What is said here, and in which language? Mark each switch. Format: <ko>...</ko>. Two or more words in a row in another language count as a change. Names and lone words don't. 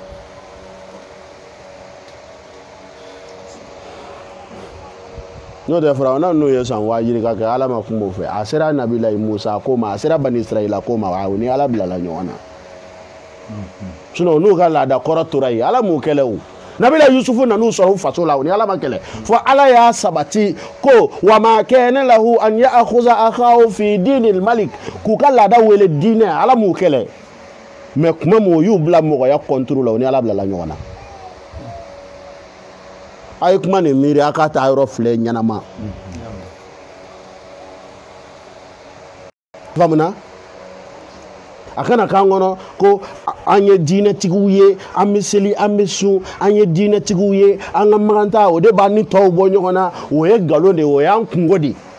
<bm>n'o tɛ firawuna n'o ye san waajiri ka kɛ ala ma kuma o fɛ a sera nabilayi musa ko ma a sera bani israila ko ma wa ni ala bilala ɲɔgɔn na sinon n'u ka laada kɔrɔ tora yen ala m'u kɛlɛ o nabila yusufu nan'u sɔrɔ u faso la o ni ala ma kɛlɛ fɔ ala y'a sabati ko</bm> <ar>وما كان له أن يأخذ أخاه في دين الملك</ar> <bm>k'u ka laada wele diinɛ ala m'u kɛlɛ mais kuma min u y'u bila mɔgɔya contrôle la o ni ala bilala ɲɔgɔn na a ye kuma nin miiri a k'a taa yɔrɔ filɛ ɲɛnama faamuna a kana k'an kɔnɔ ko an ye diinɛtigiw ye an bɛ seli an bɛ sun an ye diinɛtigiw ye an ka maganta o de b'an ni tɔw bɔ ɲɔgɔn na o ye nkalon de ye o y'an kungo de</bm>